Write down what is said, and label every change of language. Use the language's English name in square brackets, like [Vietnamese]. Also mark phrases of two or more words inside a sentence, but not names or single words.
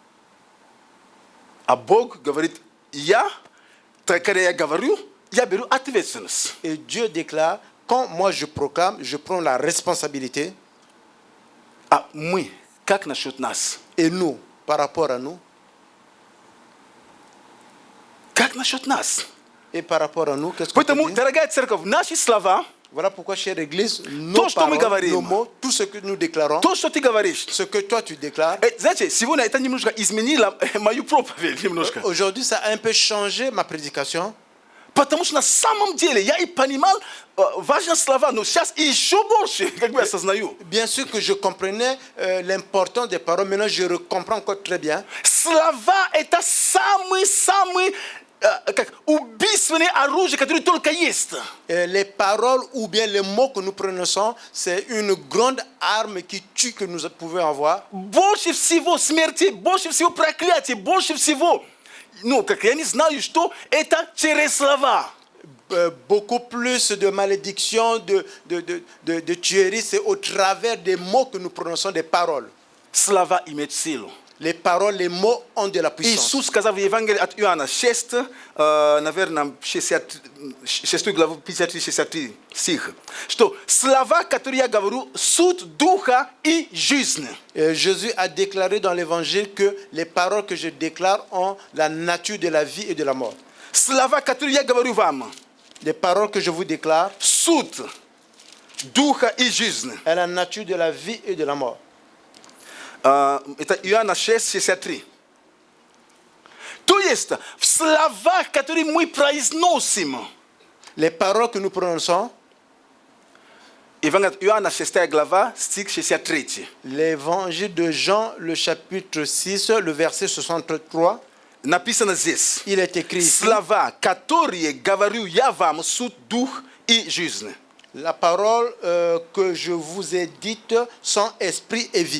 [Russian] А Бог говорит, когда я говорю, я беру ответственность. [French] Et Dieu déclare, quand moi je proclame, je prends la responsabilité. [Russian] А мы, как насчет нас? [French] Et nous, par rapport à nous, [Russian] Как насчет нас? [French] et par rapport à nous, qu'est-ce qu'on peut [Russian] Поэтому, [French] dire? [Russian] дорогая церковь, наши слова, [French] Voilà pourquoi, chère Église, nos [Russian] То, что мы [French] paroles, [Russian] говорим. [French] nos mots, tout ce que nous déclarons, [Russian] то, что ты говоришь, [French] ce que toi tu déclares, [Russian] знаете, сегодня это немножко изменило мою проповедь, немножко. [French] aujourd'hui ça a un peu changé ma prédication. [Russian] Потому что на самом деле я и понимал важные слова, но сейчас еще больше, как бы осознаю. [French] Bien sûr que je comprenais l'importance des paroles, maintenant je comprends encore très bien. [Russian] Слова – это самый как убийственное оружие, которое только есть. [French] Les paroles ou bien les mots que nous prononçons, c'est une grande arme qui tue que nous pouvons avoir. [Russian] Больше всего смерти, больше всего проклятий, больше всего, как я не знаю, что это через слова. [French] Beaucoup plus de malédictions, de tueries, c'est au travers des mots que nous prononçons, des paroles. [Russian] Слова имеют силу. [French] Les paroles, les mots ont de la puissance. [Russian] Иисус сказал в Евангелии от Иоанна 6, наверное, 6 главу 53-63 стих, что слова, которые я говорю, суть духа и жизни. [French] Jésus a déclaré dans l'évangile que les paroles que je déclare ont la nature de la vie et de la mort. [Russian] Слова, которые я говорю вам, [French] Les paroles que je vous déclare [Russian] суть духа и жизни. [French] ont la nature de la vie et de la mort. [Russian] Это Иоанна 6, 63. То есть, в словах, которые мы произносим, [French] Les paroles que nous prononçons, [Russian] Евангелие от Иоанна 6 глава, стих 63. [French] l'évangile de Jean, le chapitre 6, le verset 63, [Russian] Написано здесь. [French] il est écrit ici, [Russian] Слова, которые говорю я вам, суть дух и жизнь. [French] la parole que je vous ai dite sont esprit et vie.